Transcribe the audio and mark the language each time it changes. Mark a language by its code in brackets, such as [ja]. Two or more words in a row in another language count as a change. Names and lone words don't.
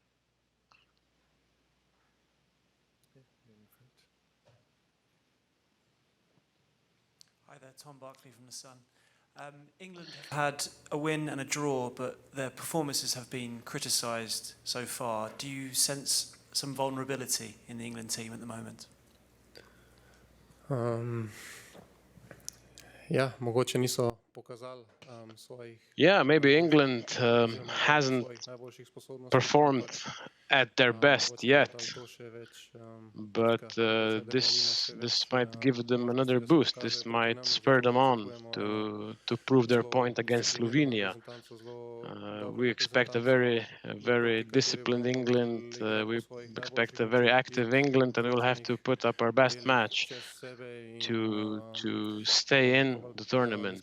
[en] Hi there, Tom Barkley from The Sun. England have had a win and a draw, but their performances have been criticised so far. Do you sense some vulnerability in the England team at the moment? [sl] Ja, mogoče niso pokazali svojih. [en] Yeah, maybe England hasn't [sl] najboljših sposobnosti. [en] performed at their best yet, [sl] To še več, [en] but this might give them another boost. This might spur them on to prove their point against Slovenia. We expect a very disciplined England. We expect a very active England, and we'll have to put up our best match to stay in the tournament.